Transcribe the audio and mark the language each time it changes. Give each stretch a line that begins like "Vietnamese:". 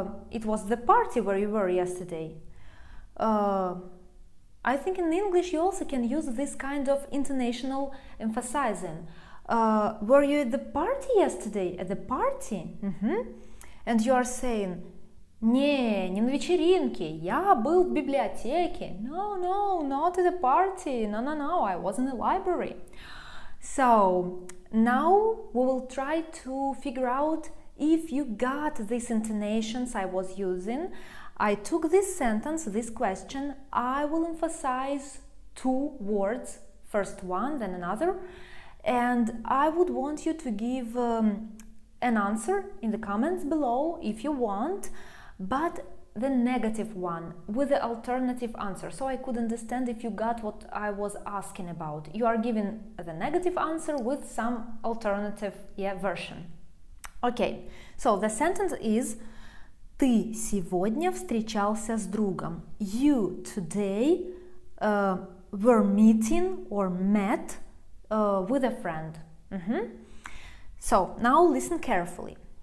English: It was the party where you were yesterday. I think in English you also can use this kind of intonational emphasizing. Were you at the party yesterday? At the party? And you are saying,
Russian: не на вечеринке, я был в библиотеке.
English: No, not at the party. No, I was in the library. So, now we will try to figure out if you got these intonations I was using. I took this sentence, this question, I will emphasize two words, first one, then another, and I would want you to give an answer in the comments below if you want, but the negative one with the alternative answer, so I could understand if you got what I was asking about. You are giving the negative answer with some alternative version. Okay, So the sentence is
Russian: ты сегодня встречался с другом.
English: You today were meeting or met with a friend. So now listen carefully.